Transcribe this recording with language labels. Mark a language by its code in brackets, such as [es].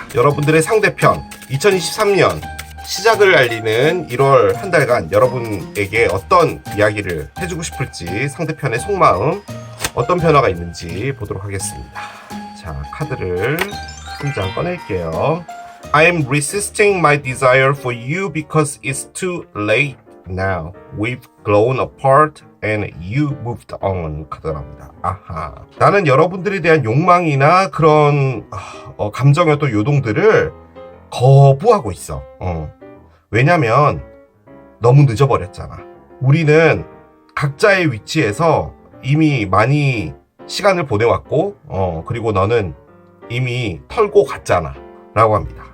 [ko] 여러분들의 상대편, 2023년 시작을 알리는 1월 한 달간 여러분에게 어떤 이야기를 해주고 싶을지, 상대편의 속마음 어떤 변화가 있는지 보도록 하겠습니다. 자, 카드를 한 장 꺼낼게요. [en] I am resisting my desire for you because it's too late now. We've grown apart and you moved on. [ko] 카드랍니다. 아하. 나는 여러분들에 대한 욕망이나 그런 감정의 또 요동들을 거부하고 있어. 왜냐면 너무 늦어버렸잖아. 우리는 각자의 위치에서 이미 많이 시간을 보내왔고, 그리고 너는 이미 털고 갔잖아 라고 합니다.